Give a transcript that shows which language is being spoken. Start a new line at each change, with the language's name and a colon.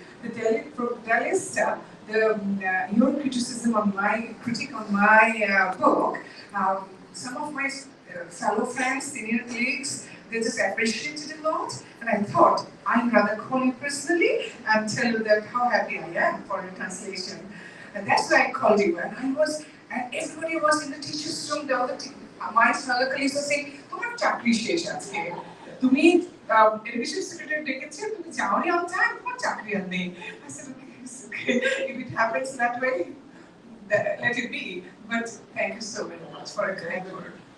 English: The Delhi Star, your criticism on my critique on my book, some of my fellow friends, senior colleagues, they just appreciated it a lot, and I thought I'd rather call you personally and tell you that how happy I am for your translation, and that's why I called you. And everybody was in the teacher's room. My fellow colleagues were saying,
Bangla: "তোমার চাকরি শেষ আজকে। তুমি education secretary ডেকেছে, তুমি যাওনি
English: on time,
Bangla: তোমার চাকরি আর নেই."
English: I said, "Okay, it's okay. If it happens that way, let it be." But thank you so very much for a kind word.